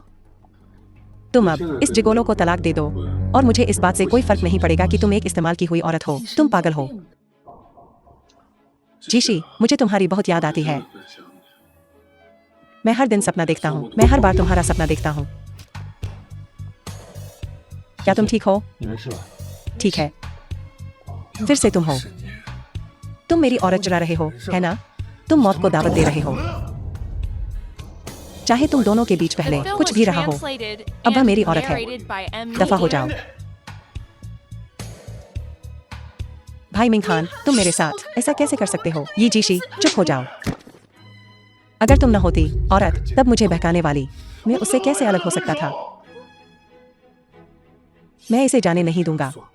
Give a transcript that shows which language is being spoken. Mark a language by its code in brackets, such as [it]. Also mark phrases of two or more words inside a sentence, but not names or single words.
[hi] तुम अब इस जिगोलो को तलाक दे दो और मुझे इस बात से कोई फर्क नहीं पड़ेगा कि तुम एक इस्तेमाल की हुई औरत हो। तुम पागल हो। जीशी, मुझे तुम्हारी बहुत याद आती है। मैं हर दिन सपना देखता हूँ। मैं हर बार तुम्हारा सपना देखता हूँ। क्या तुम ठीक हो? [zh] 你没事吧？ [hi] ठीक है, फिर से तुम हो। तुम मेरी औरत चुरा रहे हो, है ना? तुम मौत को दावत दे रहे हो। चाहे तुम दोनों के बीच [en] The [hi] पहले [en] film [hi] कुछ [en] was [hi] भी रहा हो, [en] translated [hi] अब वह [en] and [hi] मेरी औरत है। [en] narrated by M. [hi] दफा हो [en] Media. [hi] जाओ। भाई मिंग खान, तुम मेरे साथ ऐसा कैसे कर सकते हो? ये जीशी, चुप हो जाओ। अगर तुम न होती औरत, तब मुझे बहकाने वाली, मैं उससे कैसे अलग हो सकता था? मैं इसे जाने नहीं दूंगा।